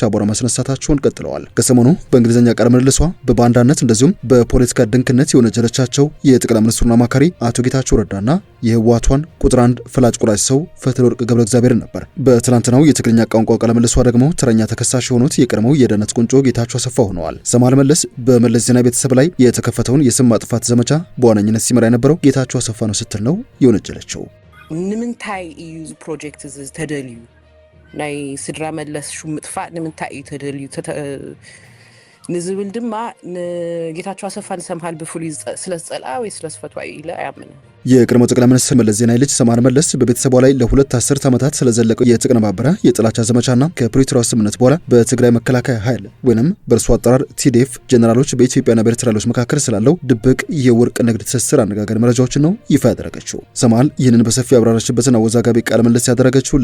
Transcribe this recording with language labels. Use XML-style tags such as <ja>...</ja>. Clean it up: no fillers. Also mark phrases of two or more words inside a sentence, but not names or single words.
<am>አቧራ ማስነሳታቸውን ቀጥለዋል። ከሰሞኑ በእንግሊዝኛ ቃለ ምልልሷ በባንዳነት እንደዚሁም በፖለቲካ ድንክነት የወነጀለቻቸው የጠቅላይ ሚኒስትሩን አማካሪ አቶ ጌታቸው ረዳና የህወሓቷን ቁጥር 1 ፈላጭ ቆራጭ ሰው ፈትለወርቅ ገብረ እግዚአብሔር ነበር። በትናንትናው የትግርኛ ቋንቋ ቃለ ምልልሷ ደግሞ ተረኛ ተከሳሽ የሆኑት የቀድሞው የደህንነት ቁንጮ ጌታቸው አሰፋ ሆነዋል። ሰማል መለስ በመለስ ዜናዊ ቤተሰብ ላይ የተከፈተውን የስም ማጥፋት ዘመቻ በዋነኝነት ሲመራ የነበረው ጌታቸው አሰፋ ነው ስትል ነው የወነጀለችው።</am> <ti>ንምንታይ እዩ ፕሮጀክት ተደልዩ ናይ ስድራ መለስ ሹም ምጥፋእ ንምንታይ እዩ ተደልዩ ንዝብል ድማ ጌታቸው አሰፋ ንሰምሃል ብፍሉይ ስለዝጸልአ ወይ ስለዝፈትዋ ኢለ አያምን።</ti> <am>የቀድሞ ጠቅላይ ሚኒስትር መለስ ዜናዊ ልጅ ሰማል መለስ በቤተሰቧ ላይ ለሁለት አስርት ዓመታት ስለዘለቀው የተቀነባበረ የጥላቻ ዘመቻና ከፕሪቶሪያ ስምምነት በኋላ በትግራይ መከላከያ ኃይል ወይንም በእርሱ አጠራር ቲዲኤፍ ጀነራሎች በኢትዮጵያና በኤርትራ ኃይሎች መካከል ስላለው ድብቅ የወርቅ ንግድ ትስስር አነጋጋሪ መረጃዎችን ነው ይፋ ያደረገችው። ሰማል ይህንን በሰፊ ያብራራችበትን አወዛጋቢ ቃለ ምልልስ ያደረገችው</am>